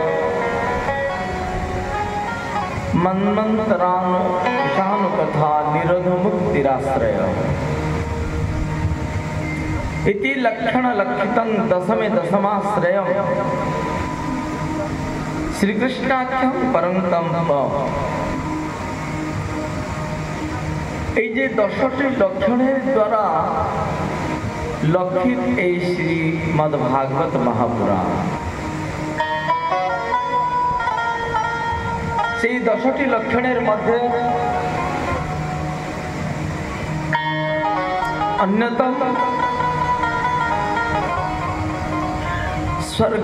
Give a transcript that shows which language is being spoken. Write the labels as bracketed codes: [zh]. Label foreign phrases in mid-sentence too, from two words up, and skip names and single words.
[sa] मन्मन्तरानु कथा निरोध मुक्तिराश्रय इति लक्षण लक्षितं दशमे दशमाश्रयम् श्री कृष्णाख्यम परंतम [bn] এই যে 10টি লক্ষণের দ্বারা লক্ষিত এই শ্রীমদ্ ভাগবত মহাপুরাণ, সেই 10টি লক্ষণের মধ্যে অন্যতম স্বর্গ।